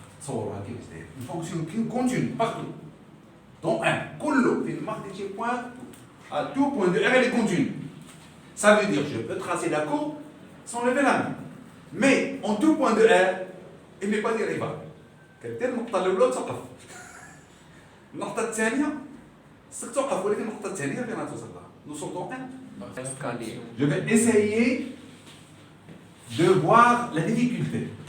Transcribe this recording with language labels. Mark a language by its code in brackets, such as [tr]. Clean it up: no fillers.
[fr] Une fonction qui continue partout. Donc, à tout point de R, elle est continue. Ça veut dire que je peux tracer la courbe sans lever la main. Mais en tout point de R, elle n'est pas dérivable. [ar] كدير النقطة الأولى وتوقف. النقطة الثانية توقف ولكن النقطة الثانية فين توصل لها؟ [fr] Nous sommes dans R. Je vais essayer de voir la difficulté.